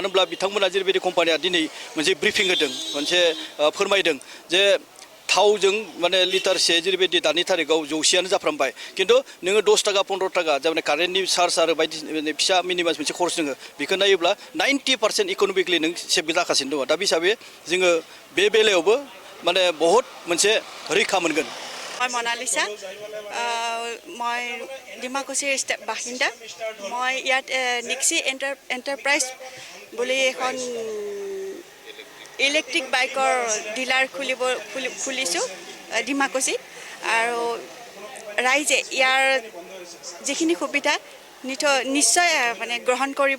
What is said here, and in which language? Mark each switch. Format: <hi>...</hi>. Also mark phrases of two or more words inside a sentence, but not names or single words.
<brx>होनब्ला बिथांमोना जेरैबायदि कम्पानिया दिनै मोनसे ब्रिफिं होदों मोनसे फोरमायदों जे थावजों माने लिटारसे जेरैबायदि दानि थारिखआव 100आनो जाफ्रामबाय खिन्थु नोङो 10 थाखा 15 थाखा जाबाय कारेन्टनि चार्ज आरो बायदि फिसा मिनिमास मोनसे खरस दङ बेखौ नायोब्ला 90% इक'नमिकलि नों सेफ जागासिनो दङ दा बे हिसाबै जोङो बे बेलायावबो माने बहुत मोनसे रैखा मोनगोन</brx> <as>মই মনালিছা মই ডিমাকুছিৰ বাসিন্দা মই ইয়াত নিক্সি এণ্টাৰপ্ৰাইজ বুলি এখন</as> <en>electric bike dealer</en> <as>খুলিছোঁ ডিমাকুছিত আৰু ৰাইজে ইয়াৰ যিখিনি সুবিধা নিশ্চয় মানে গ্ৰহণ কৰিব</as>